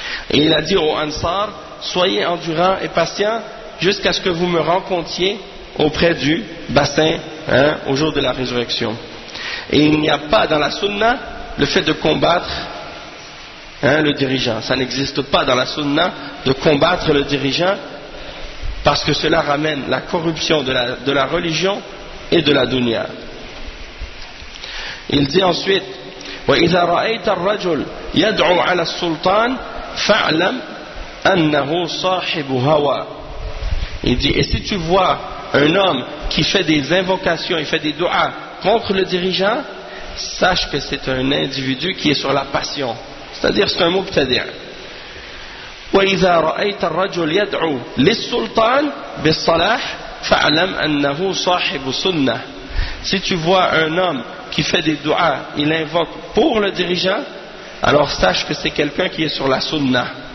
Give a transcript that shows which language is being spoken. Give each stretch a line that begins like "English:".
French: Et il a dit aux Ansar, soyez endurants et patients jusqu'à ce que vous me rencontriez auprès du bassin au jour de la résurrection. Et il n'y a pas dans la sunna le fait de combattre le dirigeant. Ça n'existe pas dans la sunna de combattre le dirigeant, parce que cela ramène la corruption de la religion et de la dunya. Il dit ensuite
Arabic: وإذا رأيت الرجل يدعو على السلطان فاعلم أنه صاحب هوى.
French: Il dit, et si tu vois un homme qui fait des invocations, il fait des du'as contre le dirigeant, sache que c'est un individu qui est sur la passion, c'est-à-dire c'est un mubtadi'.
Arabic: وإذا رأيت الرجل يدعو للسلطان بالصلاح فاعلم أنه صاحب سنة.
French: Si tu vois un homme qui fait des du'as, il invoque pour le dirigeant, alors sache que c'est quelqu'un qui est sur la sunna.